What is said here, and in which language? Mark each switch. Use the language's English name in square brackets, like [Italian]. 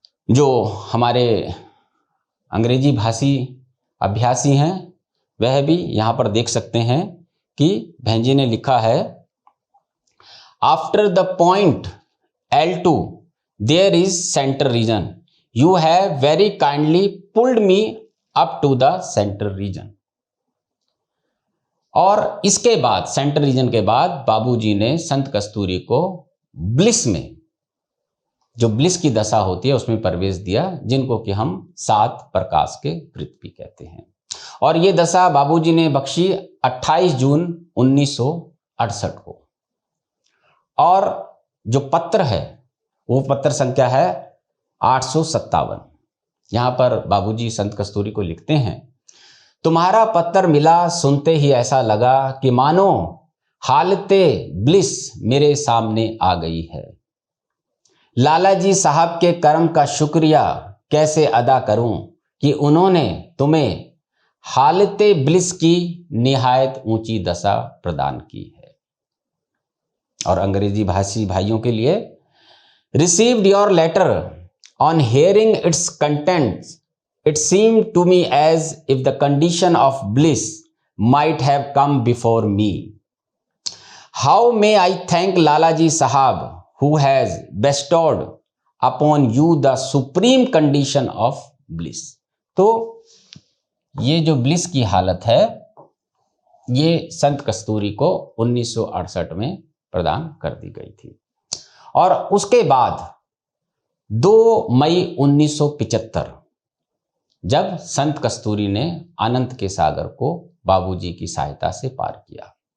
[Hindi] जो हमारे अंग्रेजी भाषी अभ्यासी हैं वह भी यहां पर देख सकते हैं कि बहन जी ने लिखा है, [English] After the point L2 there is central region. You have very kindly pulled me up to the central region. [Hindi] और इसके बाद सेंट्रल रीजन के बाद बाबूजी ने संत कस्तूरी को ब्लिस में, जो ब्लिस की दशा होती है उसमें प्रवेश दिया, जिनको कि हम 7 प्रकाश के वृत्त भी कहते हैं। और ये दशा बाबूजी ने बख्शी 28 जून 1968 को। और जो पत्र है वो पत्र संख्या है 857। यहाँ पर बाबूजी संत कस्तूरी को लिखते हैं, तुम्हारा पत्र मिला सुनते ही ऐसा लगा कि मानो हालते ब्लिस मेरे सामने आ गई है। लाला जी साहब के कर्म का शुक्रिया कैसे अदा करूं कि उन्होंने तुम्हें हालते ब्लिस की निहायत ऊंची दशा प्रदान की है। और अंग्रेजी भाषी भाइयों के लिए, [English] Received your letter on hearing its contents it seemed to me as if the condition of bliss might have come before me. How may I thank Lalaji Sahab who has bestowed upon you the supreme condition of bliss. [Hindi] तो ये जो bliss की हालत है ये संत कस्तूरी को 1968 में प्रदान कर दी गई थी। और उसके बाद 2 मई 1975 जब संत कस्तूरी ने अनंत के सागर को बाबूजी की सहायता से पार किया।